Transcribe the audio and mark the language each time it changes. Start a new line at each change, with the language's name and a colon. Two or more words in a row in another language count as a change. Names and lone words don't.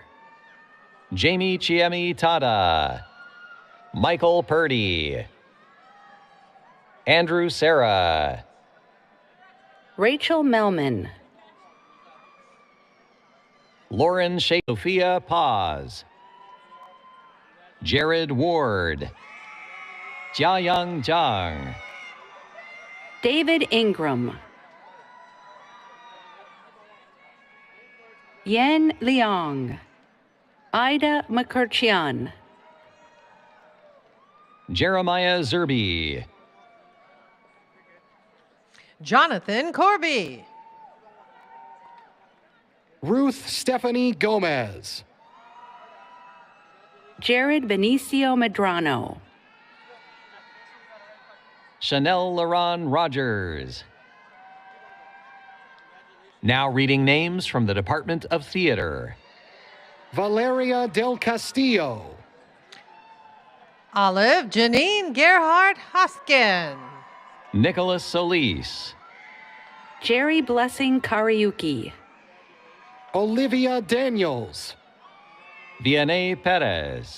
English: Jamie Chiemi Tada. Michael Purdy. Andrew Sarah. Rachel Melman. Lauren Shea. Sophia Paz. Jared Ward. Jiayang Zhang. David Ingram. Yen Liang. Ida McCurchian. Jeremiah Zerby. Jonathan Corby. Ruth Stephanie Gomez. Jared Benicio Medrano. Chanel Laron Rogers. Now reading names from the Department of Theater. Valeria Del Castillo. Olive Janine Gerhardt Hoskin. Nicholas Solis. Jerry Blessing Kariuki. Olivia Daniels. Vianney Perez.